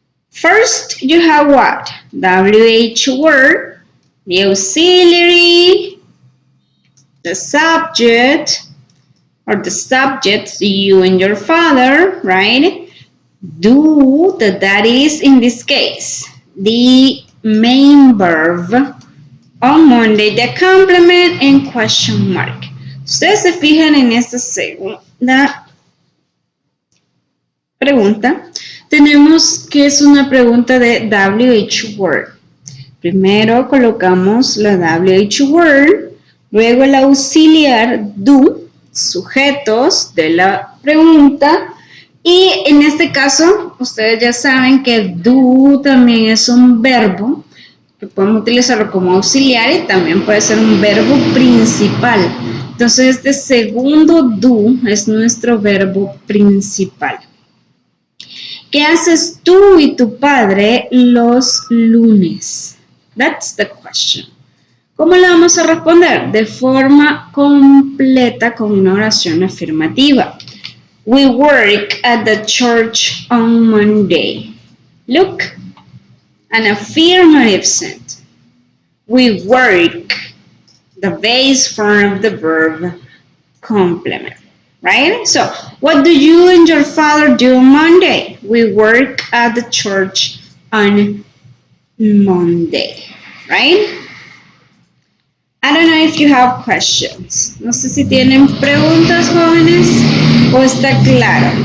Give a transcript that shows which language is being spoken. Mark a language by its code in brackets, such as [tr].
[en] First, you have what? WH word, the auxiliary, the subject, or the subjects, you and your father, right? Do, that is in this case, the main verb on Monday, the complement and question mark. [es] Ustedes se fijan en esta segunda pregunta. Tenemos que es una pregunta de WH word. Primero colocamos la WH word, luego el auxiliar do, sujetos de la pregunta. Y en este caso, ustedes ya saben que do también es un verbo, que podemos utilizarlo como auxiliar y también puede ser un verbo principal. Entonces, este segundo do es nuestro verbo principal. ¿Qué haces tú y tu padre los lunes? [en] That's the question. [es] ¿Cómo le vamos a responder? De forma completa con una oración afirmativa. [en] We work at the church on Monday. Look, an affirmative sentence. We work, the base form of the verb complement, right? So, what do you and your father do on Monday? We work at the church on Monday, right? I don't know if you have questions. [es] No sé si tienen preguntas, jóvenes, o está claro.